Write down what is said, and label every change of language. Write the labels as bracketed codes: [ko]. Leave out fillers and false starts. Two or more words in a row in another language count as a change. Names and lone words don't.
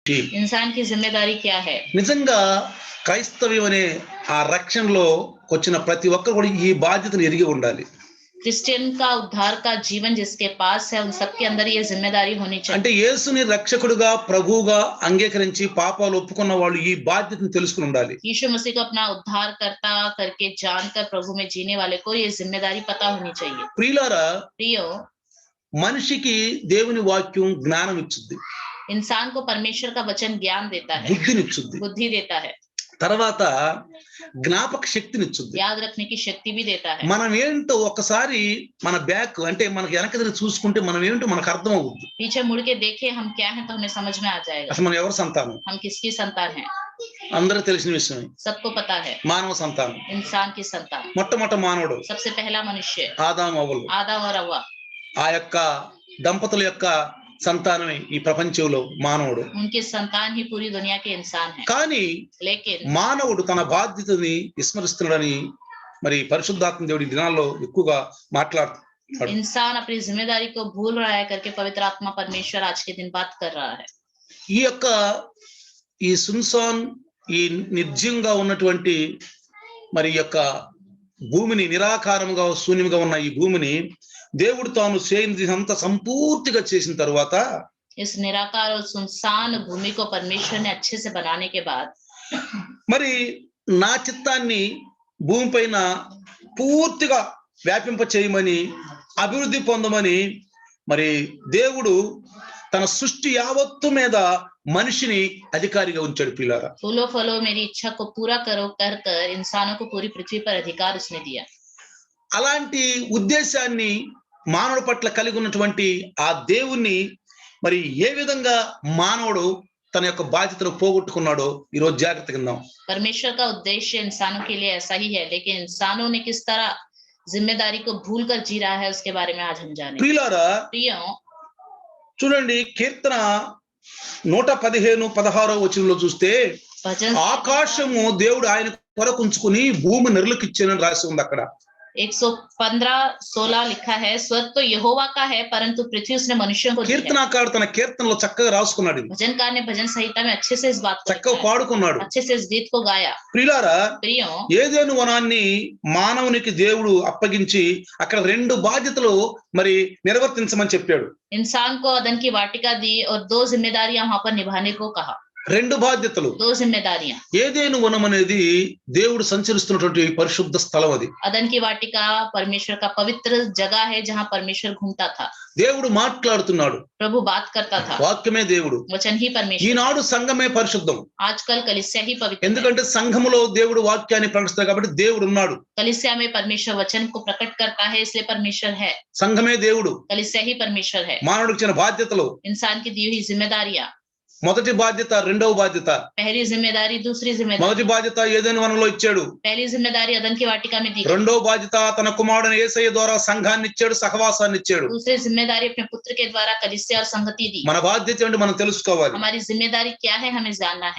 [hi] इंसान की जिम्मेदारी क्या है? [te] నిజంగా క్రైస్తవ్యం అనే ఆ రక్షణలో వచ్చిన ప్రతి ఒక్కరు కూడా ఈ బాధ్యతను ఎరిగి ఉండాలి. [hi] क्रिश्चियन का उद्धार का जीवन जिसके पास है उन सबके अंदर ये जिम्मेदारी होनी [te] అంటే [hi] चाहिए। [te] యేసుని రక్షకుడిగా ప్రభువుగా అంగీకరించి పాపాలు ఒప్పుకున్న వాళ్ళు ఈ బాధ్యతను తెలుసుకుని ఉండాలి. [hi] यीशु मसीह को अपना उद्धारकर्ता करके जानकर प्रभु में जीने वाले को ये जिम्मेदारी पता होनी चाहिए। [te] ప్రియులారా, [hi] प्रियो, [te] మనిషికి దేవుని వాక్యం జ్ఞానం ఇచ్చుద్ది, [hi] इंसान को परमेश्वर का वचन ज्ञान देता है, [te] బుద్ధినిచ్చుద్ది, [hi] बुद्धि देता है, [te] తర్వాత జ్ఞాపక శక్తినిచ్చుద్ది. [hi] याद रखने की शक्ति भी देता है। [te] మనం ఏంటో ఒకసారి మన బ్యాక్ అంటే మనకి వెనక తిరిగి చూసుకుంటే మనం ఏంటో మనకు అర్థం అవుద్ది. [hi] पीछे मुड़ के देखे हम क्या है तो हमें समझ में आ जाएगा [te] అసలు మనం ఎవరి సంతానం? [hi] हम किसकी संतान है। [te] అందరికీ తెలిసిన విషయమే. [hi] सबको पता है, [te] మానవ సంతానం. [hi] इंसान की संतान, [te] మొట్టమొదటి మానవుడు [hi] सबसे पहला मनुष्य [te] ఆదాము అవ్వలు. [hi] आदम और हव्वा, [te] ఆ యొక్క దంపతుల యొక్క సంతానమే ఈ ప్రపంచంలో మానవుడు. [hi] उनकी संतान ही पूरी दुनिया के इंसान है। [te] కానీ [hi] लेकिन [te] మానవుడు తన బాధ్యతని విస్మరిస్తున్నాడని మరి పరిశుద్ధాత్మ దేవుడి దినాల్లో ఎక్కువగా మాట్లాడుతున్నాడు. [hi] इंसान अपनी जिम्मेदारी को भूल रहा है करके पवित्र आत्मा परमेश्वर आज के दिन बात कर रहा है। [te] ఈ యొక్క ఈ సున్సాన్ ఈ నిర్జీవంగా ఉన్నటువంటి మరి యొక్క భూమిని నిరాకారంగా శూన్యంగా ఉన్న ఈ భూమిని దేవుడు తాను చేయిందంతా సంపూర్తిగా చేసిన తర్వాత [hi] इस निराकार और सुनसान भूमि को परमेश्वर ने अच्छे से बनाने के बाद [te] మరి నా చిత్తాన్ని భూమిపైన పూర్తిగా వ్యాపింప చేయమని అభివృద్ధి పొందమని మరి దేవుడు తన సృష్టి యావత్తు మీద మనిషిని అధికారిగా ఉంచాడు. పిల్లారా, [hi] फूलो फलो मेरी इच्छा को पूरा करो कर कर इंसानों को पूरी पृथ्वी पर अधिकार उसने दिया। [te] అలాంటి ఉద్దేశాన్ని మానవుడి పట్ల కలిగి ఉన్నటువంటి ఆ దేవుణ్ణి మరి ఏ విధంగా మానవుడు తన యొక్క బాధ్యతను పోగొట్టుకున్నాడో ఈరోజు జాగ్రత్తగా విందాం. [hi] परमेश्वर का उद्देश्य इंसानों के लिए ऐसा ही है, लेकिन इंसानों ने किस तरह जिम्मेदारी को भूल कर जी रहा है उसके बारे में आज हम जाने। [te] ప్రియులారా, [hi] प्रियो, [te] చూడండి కీర్తన 115:16 వచనంలో చూస్తే [hi] भजन [te] ఆకాశము దేవుడు ఆయన కొరకు ఉంచుకుని భూమి నిర్లకిచ్చానని రాసి ఉంది. అక్కడ [hi] 115:16 लिखा है, स्वर्ग तो यहोवा का है परंतु पृथ्वी उसने मनुष्यों को दी है। [te] కీర్తనకారుడు తన కీర్తనలో చక్కగా రాసుకున్నాడు, [hi] भजनकार ने भजन संहिता में अच्छे से इस बात को [te] చక్కగా [hi] लिखा है, [te] పాడుకున్నాడు. [hi] अच्छे से इस गीत को गाया। [te] ప్రియులారా, [hi] प्रियो, [te] ఏదేను వనాన్ని మానవునికి దేవుడు అప్పగించి అక్కడ 2 బాధ్యతలు మరి నిర్వర్తించమని చెప్పాడు. [hi] इंसान को अदन की वाटिका दी और 2 जिम्मेदारियां वहां पर निभाने को कहा। [te] 2 బాధ్యతలు. [hi] 2 जिम्मेदारियां। [te] ఏదేను వనం అనేది దేవుడు సంచరిస్తున్నటువంటి పరిశుద్ధ స్థలం. అది [hi] अदन की वाटिका परमेश्वर का पवित्र जगह है जहां परमेश्वर घूमता था, [te] దేవుడు మాట్లాడుతున్నాడు, [hi] प्रभु बात करता था, [te] వాక్యమే దేవుడు. [hi] वचन ही परमेश्वर। [te] ఈనాడు సంఘమే పరిశుద్ధం, [hi] आजकल कलीसिया ही पवित्र है। [te] ఎందుకంటే సంఘములో దేవుడు వాక్యాన్ని ప్రకటిస్తాడు కాబట్టి దేవుడు ఉన్నాడు. [hi] कलीसिया में परमेश्वर वचन को प्रकट करता है इसलिए परमेश्वर है। [te] సంఘమే దేవుడు. [hi] कलीसिया ही परमेश्वर है। [te] మానవుడికి ఇచ్చిన బాధ్యతలు, [hi] इंसान की दी हुई जिम्मेदारियां, [te] మొదటి బాధ్యత, రెండవ బాధ్యత. [hi] पहली जिम्मेदारी, दूसरी जिम्मेदारी। [te] మొదటి బాధ్యత ఏదైనా వనంలో ఇచ్చాడు, [hi] पहली जिम्मेदारी अदन की वाटिका में दी, [te] రెండవ బాధ్యత తన కుమారుడైన యేసయ్య ద్వారా సంఘాన్ని ఇచ్చాడు, సహవాసాన్ని ఇచ్చాడు. [hi] दूसरी जिम्मेदारी अपने पुत्र के द्वारा कलीसिया और संगति दी। [te] మన బాధ్యత ఏంటి మనం తెలుసుకోవాలి. [hi] हमारी जिम्मेदारी क्या है हमें जानना है।